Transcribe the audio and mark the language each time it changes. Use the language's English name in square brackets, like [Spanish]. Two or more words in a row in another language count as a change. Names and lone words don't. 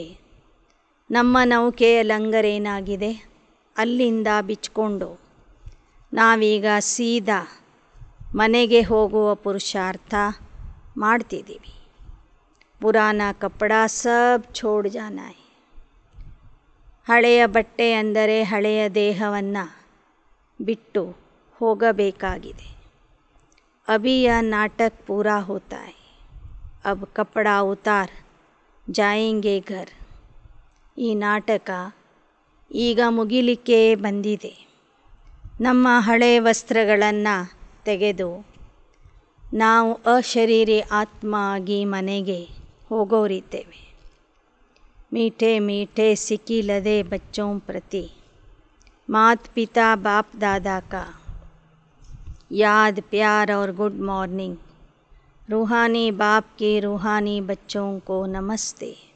[Kannada] ನಮ್ಮ ನೌಕೆಯ ಲಂಗರೇನಾಗಿದೆ, ಅಲ್ಲಿಂದ ಬಿಚ್ಕೊಂಡು ನಾವೀಗ ಸೀದಾ ಮನೆಗೆ ಹೋಗುವ ಪುರುಷಾರ್ಥ ಮಾಡ್ತಿದ್ದೀವಿ. [Hindi] पुराना कपड़ा सब छोड़ जाना है. [Kannada] ಹಳೆಯ ಬಟ್ಟೆ ಅಂದರೆ ಹಳೆಯ ದೇಹವನ್ನು ಬಿಟ್ಟು ಹೋಗಬೇಕಾಗಿದೆ. [Hindi] अभी यह नाटक पूरा होता है. अब कपड़ा उतार जाएंगे घर. [Kannada] ಈ ನಾಟಕ ಈಗ ಮುಗಿಲಿಕ್ಕೆ ಬಂದಿದೆ. ನಮ್ಮ ಹಳೆಯ ವಸ್ತ್ರಗಳನ್ನು ತೆಗೆದು ನಾವು ಅಶರೀರಿ ಆತ್ಮ ಆಗಿ ಮನೆಗೆ ಹೋಗೋರಿದ್ದೇವೆ. [Hindi] मीठे मीठे सिकिलदे बच्चों प्रति मात पिता बाप दादा का याद प्यार और [English] good morning. [Hindi] रूहानी बाप के रूहानी बच्चों को नमस्ते.